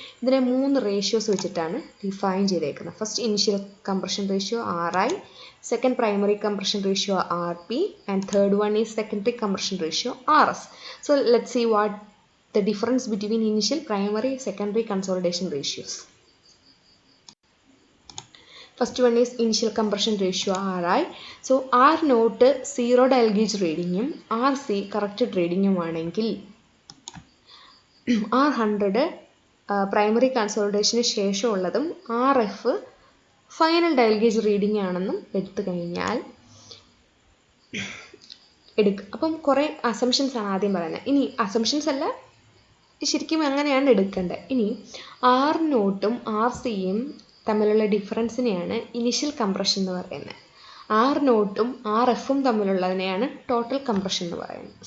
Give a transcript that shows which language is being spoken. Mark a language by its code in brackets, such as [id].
[ml] ഇതിനെ 3 റേഷ്യോസ് വെച്ചിട്ടാണ് ഡിഫൈൻ ചെയ്തേക്കുന്നത്. First initial compression ratio RI, second primary compression ratio RP [en] and third one is [ml] secondary compression ratio RS. [en] So let see what the difference between initial, primary, secondary consolidation ratios. First one is initial compression ratio RI. So R note zero dial gauge reading RC corrected reading ആണെങ്കിൽ R100 primary consolidation ശേഷമുള്ളതും RF final dial gauge reading ആണെന്നും [ml] എടുത്തു കഴിഞ്ഞാൽ എടുക്കുക. അപ്പം കുറേ assumptions ആണ് ആദ്യം പറയുന്നത്. ഇനി അസംഷൻസ് അല്ല, ശരിക്കും അങ്ങനെയാണ് എടുക്കേണ്ടത്. ഇനി ആർ നോട്ടും ആർ സിയും തമ്മിലുള്ള ഡിഫറൻസിനെയാണ് ഇനിഷ്യൽ കംപ്രഷൻ എന്ന് പറയുന്നത്. ആർ നോട്ടും ആർ എഫും തമ്മിലുള്ളതിനെയാണ് ടോട്ടൽ കംപ്രഷൻ എന്ന് പറയുന്നത്.